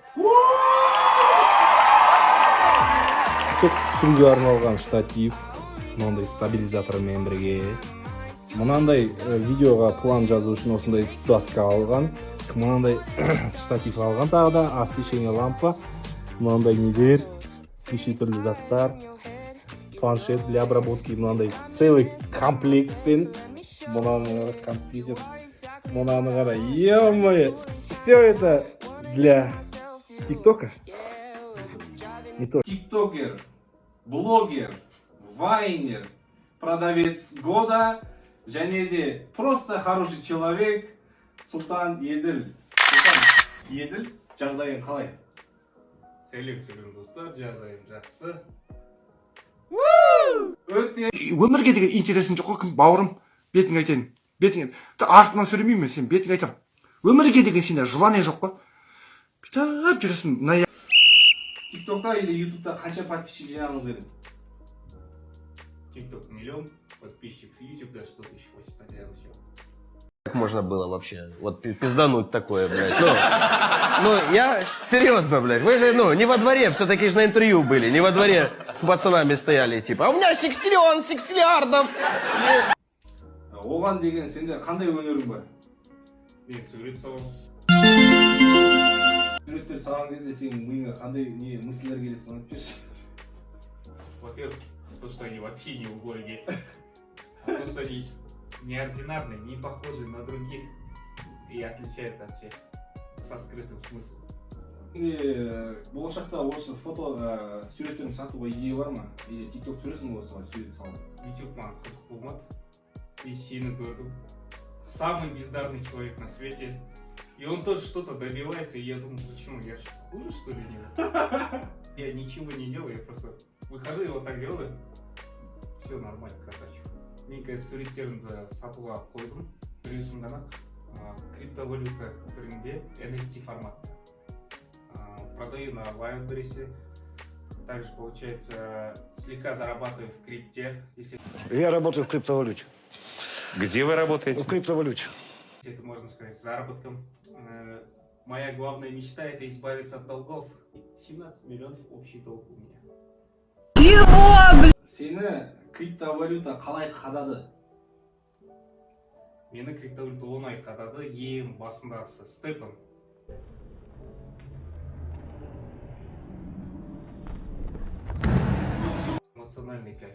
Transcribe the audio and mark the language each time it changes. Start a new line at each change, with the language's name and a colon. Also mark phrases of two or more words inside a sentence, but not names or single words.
Kazakh: Түсіруге арналған штатив, мынандай стабилизатормен бірге. Мынандай видеоға план жазу үшін осындай доска алған. Мынандай штатив алған, тағы да освещение лампа, мынандай нелер, неше түрлі заттар,
Russian: планшет для обработки,
Kazakh: мынандай целый комплектпен, мынаны компьютер, мынаны қара, ё-моё,
Russian: все это для тиктока. Не то. Тиктокер, блогер, вайнер, продавец года
Kazakh: және де
Russian: просто хороший человек Султан Еділ.
Kazakh: Султан Еділ, жағдайың қалай? Сәлем достар, жағдайым жақсы. Өте Өмірге деген интересің жоқ қой, кім бауырым, бетіңе айтайын. Бетіңе. Артынан сөйлемеймін, сен бетіңе айтам. Өмірге деген сенде желание жоқ па? Бүйтіп жүресің. тиктокта или ютубта қанша подписчик жинағыңыз келеді?
Russian: Тикток миллион подписчиков, YouTube даже 100 тысяч потерял еще. Как можно было вообще? Вот пиздануть такое, блядь. Ну, я серьезно, блядь. Вы же, не во дворе, все-таки же на интервью были. Не во дворе с пацанами стояли, типа, а у меня секстиллиардов.
Kazakh: Оған деген сендер қандай өнерің бар? Мен сурет салам. Суреттер салған кезде сенің миыңа қандай мыслелер келеді, соны айтып берші.
Russian: Во-первых, то, что они вообще не убогие. А то, что они неординарные, не похожи на других и отличаются от всех со скрытым смыслом.
Kazakh: Болашақта осы фото суреттерін сатуға идея бар ма? Или тикток түсіресің осылай сурет салып? YouTube маған қызық болмады. И сені көрдім.
Russian: Самый бездарный человек на свете. И он тоже что-то добивается, и я думаю, почему? Я что, хуже, что ли, нет? Я ничего не делаю, я просто выхожу и вот так делаю. Все нормально, красавчик.
Kazakh: Мен қазір суреттерімді сатуға қойдым. Біреусін ғана криптовалюта түрінде NFT форматта.
Russian: Продаю на Wildberries. Также, получается, слегка зарабатываю в крипте. Если Я работаю в криптовалюте. Где вы работаете? В криптовалюте. это можно сказать заработком. Моя главная мечта — это избавиться от долгов. 17 миллионов общий долг у меня.
Kazakh: Сені криптовалюта қалай қадады? Мені криптовалюта 10 ай қадады, ең басындағысы степен.
Russian: Эмоциональный кайф.